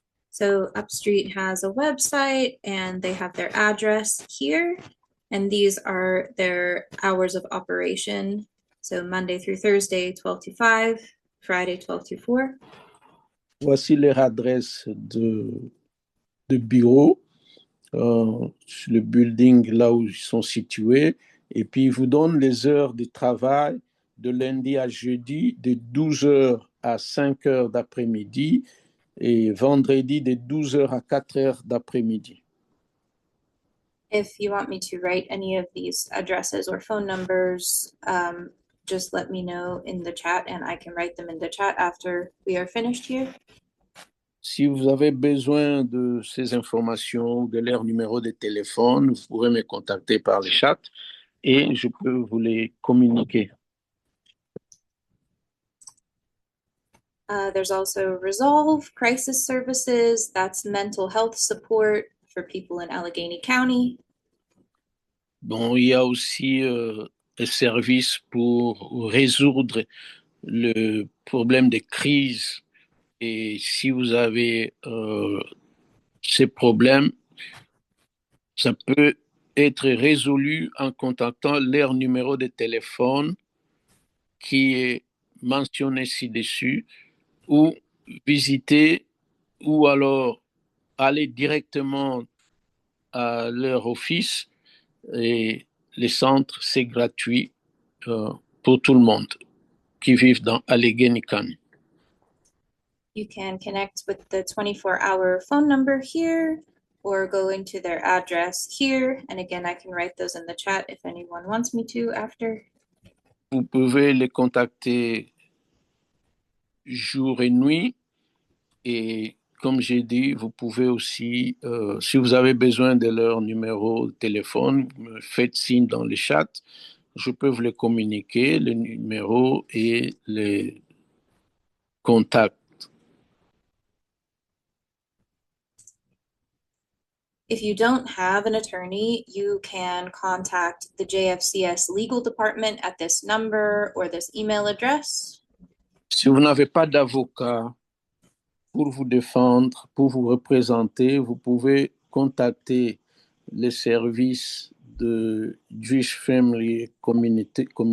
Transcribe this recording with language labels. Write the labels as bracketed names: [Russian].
[English] So Upstreet has a website and they have their address here. And these are their hours of operation. So Monday through Thursday, 12 to 5, Friday, 12 to 4. [French] Voici leur adresse de bureau, sur le building là où ils sont situés. Et puis, ils vous donnent les heures de travail de lundi à jeudi, de 12h à 5h d'après-midi et vendredi de 12h à 4h d'après-midi. [English] If you want me to write any of these addresses or phone numbers, just let me know in the chat and I can write them in the chat after we are finished here. [French] Si vous avez besoin de ces informations, de leur numéro de téléphone, vous pourrez me contacter par le chat et je peux vous les communiquer. [English] There's also Resolve Crisis Services. That's mental health support for people in Allegheny County. [French] Bon, il y a aussi un service pour résoudre le problème de crise. Et si vous avez ces problèmes, ça peut être résolu en contactant leur numéro de téléphone qui est mentionné ci-dessus, ou visiter ou alors aller directement à leur office. Et les centres, c'est gratuit pour tout le monde qui vit dans Allegheny County. [English] You can connect with the 24-hour phone number here, or go into their address here. And again, I can write those in the chat if anyone wants me to after. [French] Vous pouvez les contacter jour et nuit. Et comme j'ai dit, vous pouvez aussi, si vous avez besoin de leur numéro de téléphone, vous me faites signe dans le chat. Je peux vous les communiquer, les numéros et les contacts. If you don't have an attorney, you can contact the JFCS legal department at this number or this email address. Si vous n'avez pas d'avocat pour vous défendre, pour vous représenter, vous pouvez contacter les services de Jewish Family Communauté